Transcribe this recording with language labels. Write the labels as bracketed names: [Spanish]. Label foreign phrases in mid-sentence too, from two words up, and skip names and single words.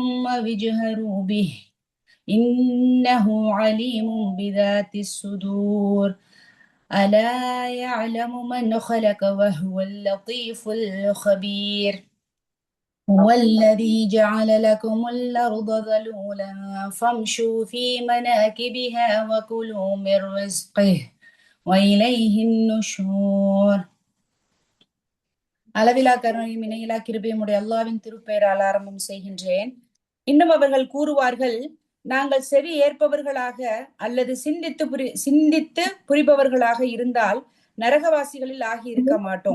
[Arabic] واجهروا به إنه عليم بذات الصدور ألا يعلم من خلق وهو اللطيف الخبير هو الذي جعل لكم الأرض ذلولا فامشوا في مناكبها وكلوا من رزقه وإليه النشور. [Tamil] அளவிலா கருணையும் இணையிலா கிருபையுமுடைய அல்லாஹ்வின் திருப்பெயரால் ஆரம்பம் செய்கின்றேன். இன்னும் அவர்கள் கூறுவார்கள், நாங்கள் செவி ஏற்பவர்களாக அல்லது சிந்தித்து புரிபவர்களாக இருந்தால் நரகவாசிகளில் ஆகி இருக்க மாட்டோம்.